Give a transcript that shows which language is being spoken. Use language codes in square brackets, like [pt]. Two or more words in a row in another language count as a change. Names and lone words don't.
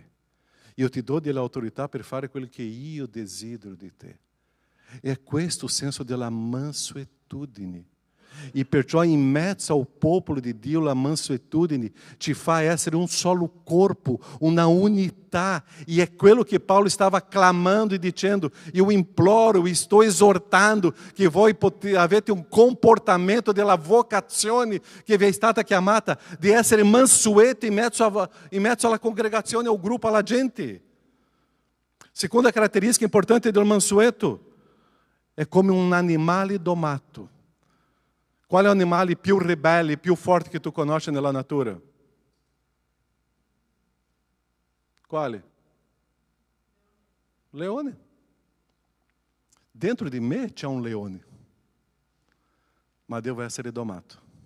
[it] Io ti do dell'autorità per fare quello che io desidero di te. È questo il senso della mansuetudine. E perciò in mezzo ao popolo di Dio la mansuetudine ci fa essere un solo corpo, una unità. E é quello che Paulo stava clamando e dicendo: [pt] eu imploro, eu estou exortando [it] che voi avete un comportamento della vocazione che vi è stata chiamata di essere mansueti in mezzo alla congregazione, ao gruppo, alla gente. Seconda caratteristica importante del mansueto è come un animale domato. [pt] Qual é o [it] animale più ribelle, più forte che tu conosci nella natura? Quale? Leone. Dentro di me c'è un leone, ma devo essere domato.